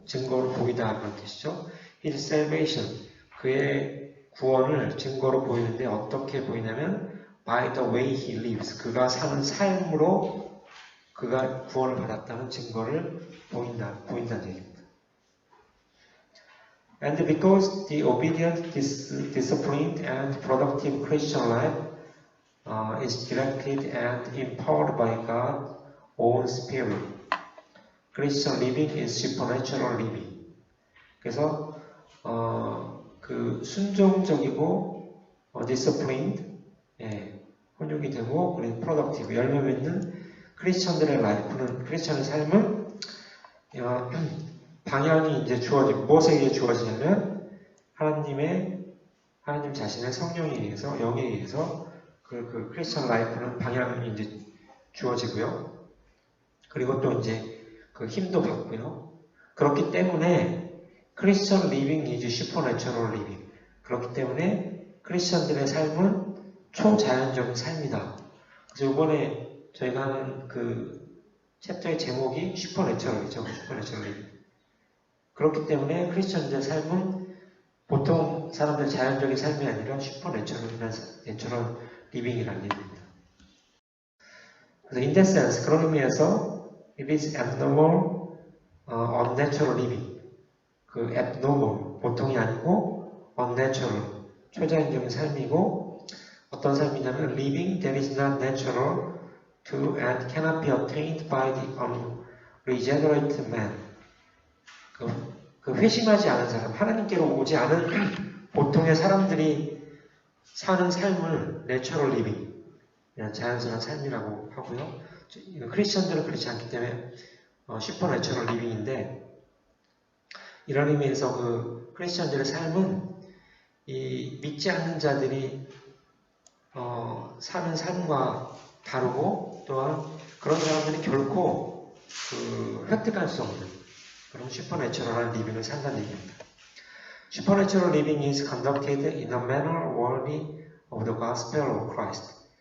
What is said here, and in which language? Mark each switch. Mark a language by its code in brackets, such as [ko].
[ko] 증거로 보이다 그런 뜻이죠. [en] his salvation. [ko] 그의 구원을 증거로 보이는데 어떻게 보이냐면 [en] by the way he lives. [ko] 그가 사는 삶으로 그가 구원을 받았다는 증거를 보인다는 얘기입니다. [en] And because the obedient, disciplined, and productive Christian life is directed and empowered by God's own Spirit, Christian living is supernatural living. [ko] 그래서 그 순종적이고 disciplined, 훈육이 되고 그리고 productive, 열매 맺는 크리스천들의 라이프는 크리스천의 삶은 방향이 이제 주어지고 무엇에 의해 주어지냐면 하나님 자신의 성령에 의해서 영에 의해서 그 크리스천 라이프는 방향이 이제 주어지고요. 그리고 또 이제 그 힘도 받고요. 그렇기 때문에 크리스천 리빙 [en] is supernatural living. [ko] 그렇기 때문에 크리스천들의 삶은 초자연적인 삶이다. 그래서 이번에 저희가 하는 그 챕터의 제목이 슈퍼내처럴이죠. 슈퍼내처럴 리빙. 그렇기 때문에 크리스천들의 삶은 보통 사람들의 자연적인 삶이 아니라 슈퍼내처럴 리빙이라는 얘기입니다. [en] 그래서 in that sense, [ko] 그런 의미에서 [en] it is abnormal, unnatural living. 그 abnormal, [ko] 보통이 아니고 [en] unnatural, [ko] 초자연적인 삶이고 어떤 삶이냐면 [en] living that is not natural to and cannot be attained by the unregenerate man. [ko] 그 회심하지 않은 사람, 하나님께로 오지 않은 보통의 사람들이 사는 삶을 내추럴 리빙, 자연스러운 삶이라고 하고요. 크리스천들은 그렇지 않기 때문에 슈퍼 내추럴 리빙인데 이런 의미에서 그 크리스천들의 삶은 이 믿지 않는 자들이 사는 삶과 다르고 또한 그런 사람들이 결코 획득할 수 없는 그런 슈퍼내추럴한 리빙을 산다는 얘기입니다. [en] Supernatural living is conducted in a manner worthy of the gospel of Christ.